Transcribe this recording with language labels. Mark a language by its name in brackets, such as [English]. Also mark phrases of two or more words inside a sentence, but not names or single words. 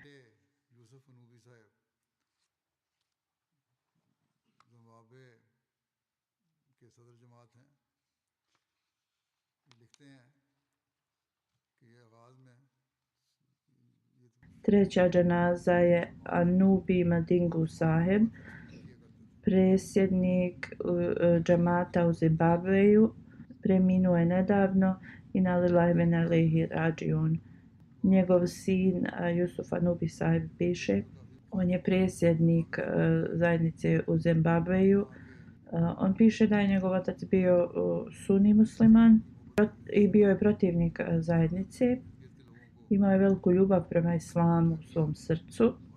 [Bosnian] Treća dženaza je Anubi Madingu Sahib, predsjednik džemata u Zimbabveju. Preminuo je nedavno i na [Arabic] لله وإنا إليه راجعون. [Bosnian] Njegov sin Yusuf Anubi Sahib piše, on je predsjednik zajednice u Zimbabveju. On piše da je njegov otac bio sunni musliman i bio je protivnik zajednice. Imao je veliku ljubav prema islamu u svom srcu.